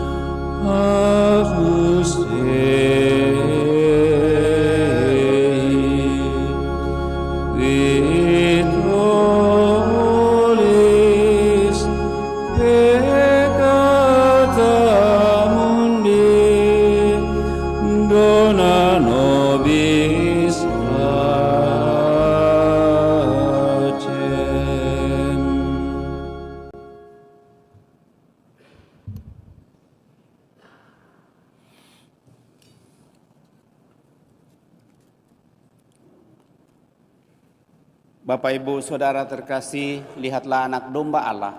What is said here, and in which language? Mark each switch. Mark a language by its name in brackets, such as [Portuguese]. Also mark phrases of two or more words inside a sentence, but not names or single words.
[Latin] Agnus Dei, qui tollis peccata mundi, dona nobis pacem. [Indonesian] Bapak, Ibu, Saudara terkasih, lihatlah anak domba Allah.